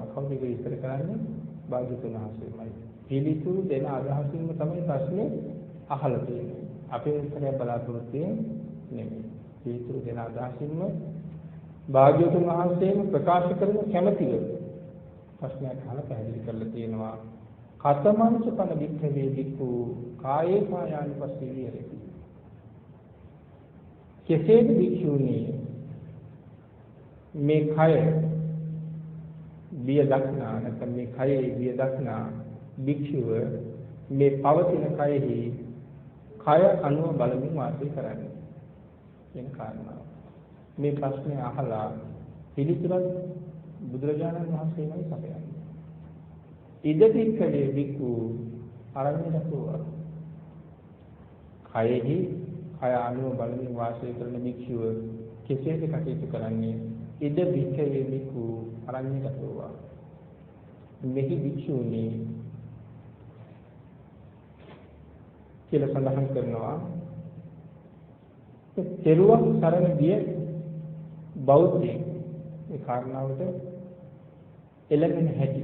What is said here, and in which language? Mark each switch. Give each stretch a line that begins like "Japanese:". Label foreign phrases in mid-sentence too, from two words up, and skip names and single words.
Sinhala: කවුද ඒක විස්තර කරන්නේ? භාග්‍යතුන් වහන්සේමයි. පිළිතුරු දෙන අදහසින්ම තමයි ප්‍රශ්නේ අහලා තියෙන්නේ. අපේ උත්තරය බලාපොරොත්තු නෙමෙයි. පිළිතුරු දෙන අදහසින්ම භාග්‍යවතුන් වහන්සේම ප්‍රකාශ කරන කැමැතිව ප්‍රශ්නයක් අහලා පැහැදිලි කරලා තියෙනවා.
Pali: කතමංච පන වික්ඛවේ වික්ඛු කායේ කායානුපස්සී විහෙරති.
Sinhala: කෙසේද භික්ෂුණී මේ කය බිය දක්නා නැත්නම් මේ කයේ බිය දක්නා භික්ෂුව මේ පවතින කයෙහි කය අනුව බලමින් වාසය කරන්නේ කියන කාරණාව. මේ ප්‍රශ්නේ අහලා පිළිතුරක් බුදුරජාණන් වහන්සේමයි සපයන්නේ.
Pali: ඉදපික්කලේ වික්ඛු අරඤ්‍යතෝ
Sinhala: කයෙහි කය අනුව බලමින් වාසය කරන භික්ෂුව කෙසේද කටයුතු කරන්නේ?
Pali: ඉද භික්ඛවේ වික්ඛු අරඤ්‍යතෝ
Sinhala: මෙහි භික්ෂුණී කියලා සඳහන් කරනවා. තෙරුවන් සරණ ගිය බෞද්ධයෙක් මේ කාරණාවට එළඹෙන හැටි.